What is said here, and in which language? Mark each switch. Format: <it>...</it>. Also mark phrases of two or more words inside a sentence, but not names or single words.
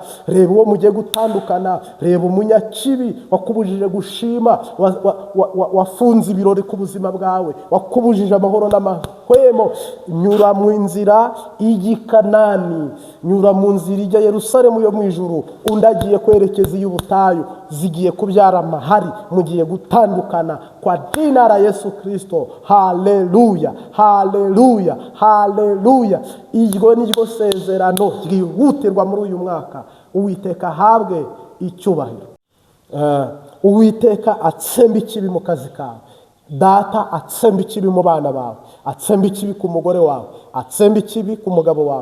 <rw>Reba uwo mugiye gutandukana, reba umunyakibi wakubujije gushima, wafunze ibirori ku buzima bwawe, wakubujije amahoro n'amahwemo. Nyura mu nzira ijya i Kanani, nyura mu nzira ijya Yerusalemu yo mu ijuru, undi agiye kwerekeza iy'ubutayu, zigiye kubyara amahari. Mugiye gutandukana</rw> <sw>kwa jina la Yesu Kristo.</sw> <rw>Haleluya, haleluya, haleluya. Iryo ni ryo sezerano ryihutirwa muri uyu mwaka. Uwiteka ahabwe icyubahiro. Uwiteka atsemba ikibi mu kazi kawe. Data atsemba ikibi mu bana bawe, atsemba ikibi ku mugore wawe, atsemba ikibi ku mugabo wawe.</rw>